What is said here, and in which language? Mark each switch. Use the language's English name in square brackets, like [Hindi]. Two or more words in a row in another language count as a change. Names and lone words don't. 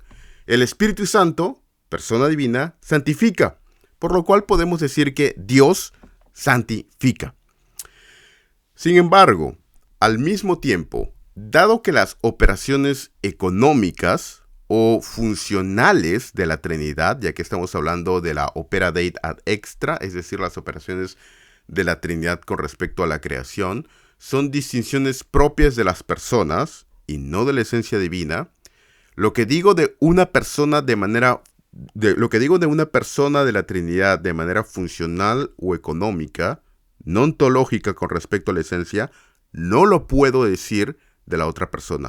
[Spanish] El Espíritu Santo, persona divina, santifica, por lo cual podemos decir que Dios santifica. Sin embargo, al mismo tiempo, dado que las operaciones económicas o funcionales de la Trinidad, ya que estamos hablando de la [Latin] opera Dei ad extra, [Spanish] es decir, las operaciones de la Trinidad con respecto a la creación, son distinciones propias de las personas y no de la esencia divina. Lo que digo de una persona de una persona de la Trinidad de manera funcional o económica, no ontológica con respecto a la esencia, no lo puedo decir de la otra persona.